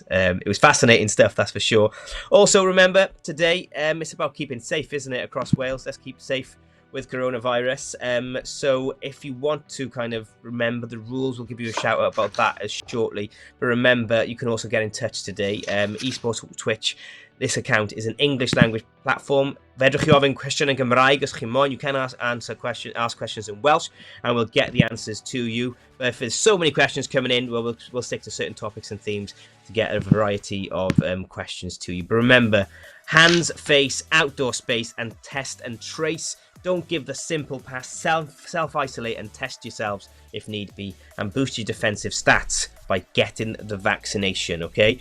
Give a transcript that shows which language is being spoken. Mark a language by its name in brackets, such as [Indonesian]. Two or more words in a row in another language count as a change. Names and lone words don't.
[English] It was fascinating stuff, that's for sure. Also, remember, today, it's about keeping safe, isn't it, across Wales? Let's keep safe with coronavirus. So if you want to kind of remember the rules, we'll give you a shout out about that as shortly. But remember, you can also get in touch today. Esports Twitch, this account is an English language platform. [Welsh] Fedrwch chi ofyn cwestiwn yn Gymraeg os chi moyn. [English] You can ask questions in Welsh, and we'll get the answers to you. But if there's so many questions coming in, we'll stick to certain topics and themes to get a variety of questions to you. But remember, hands, face, outdoor space, and test and trace. Don't give the simple pass. Self-isolate and test yourselves if need be, and boost your defensive stats by getting the vaccination, okay?